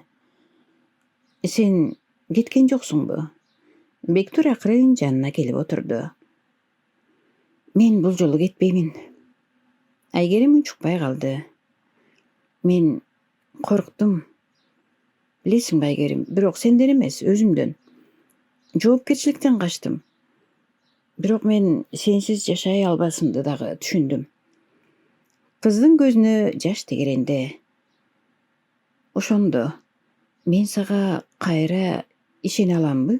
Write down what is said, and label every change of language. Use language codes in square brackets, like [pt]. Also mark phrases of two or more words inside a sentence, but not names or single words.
[ky] Сен кеткен жоксуңбу? Бектур акырын жанына келип отурду. Мен бул жолу кетпеймин. Айгерим унчукпай калды. Мен корктум. Билесиң Айгерим, бирок сенден эмес, өзүмдөн. Жоопкерчиликтен качтым. Бирок мен сенсиз жашай албасымды дагы түшүндүм. Кыздын көзүнө жаш тегеренде. Ошондо мен сага кайра ишене аламбы?